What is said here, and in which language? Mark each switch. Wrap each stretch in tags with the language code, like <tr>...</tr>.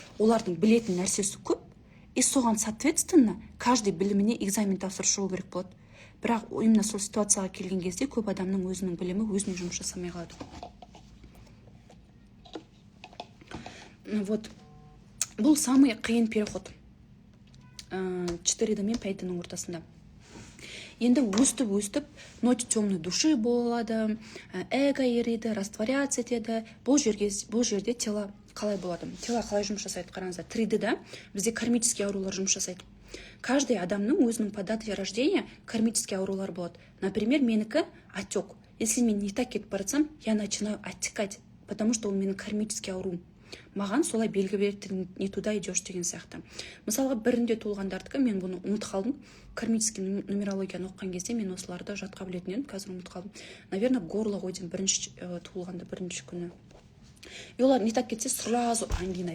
<kk>Олардың білетін нәрсесі көп, и соған соответственно каждый біліміне экзамен тапсырып шығу керек болады. Бірақ именно сол ситуацияға келген кезде көп адамның өзінің білімі өзіне жұмыс жасамай қалады. Вот. Бұл самый қиын переход 4D мен 5D'нің ортасында. Енді өстіп, ночь темной души болады, эго ериді, растворяться етеді. Бұл жерде тело қалай болады? Тело қалай жұмыс жасайды? Қараңыздар, 3D'да бізде кармический аурулар жұмыс жасайды. Каждый адамның өзінің по дате рождения кармический аурулар болады.</kk> <ru>Например, менікі отек. Если мен не так</ru> <kk>кетіп баратсам,</kk> <ru>я начинаю оттекать, потому что ол менің кармический аурум.</ru> <kk>Маған солай белгі береді,</kk> <ru>не туда идешь</ru> <kk>деген сияқты. Мысалға, бірінде туылғандардікі, мен бұны ұмыт қалдым. Кармический нумерологияны оққан кезде мен осыларды жатқа білетін едім, қазір ұмыт қалдым. Наверное, горло қойдым бірінші туылғанда, бірінші күні. И олар не так кетсе,</kk> <ru>сразу ангина.</ru>